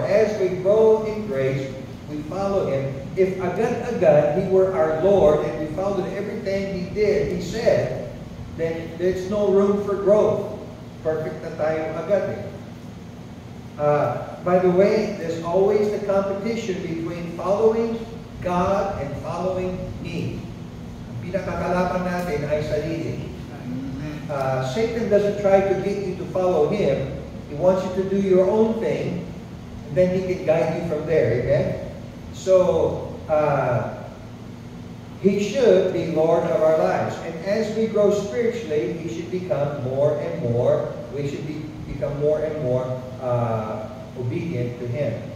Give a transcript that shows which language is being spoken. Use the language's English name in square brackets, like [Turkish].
[English] As we grow in grace, we follow Him. If [Filipino] agad-agad [English] He were our Lord and we followed everything He did, He said, then there's no room for growth. [Filipino] Perfect na tayo agad eh. [English] By the way, there's always the competition between following God and following me. [Filipino] Ang pinakakalaban natin ay sarili. [English] Satan doesn't try to get you to follow him. He wants you to do your own thing, and then he can guide you from there. Amen? So, he should be Lord of our lives. And as we grow spiritually, he should become more and more, we should become more and more obedient to him.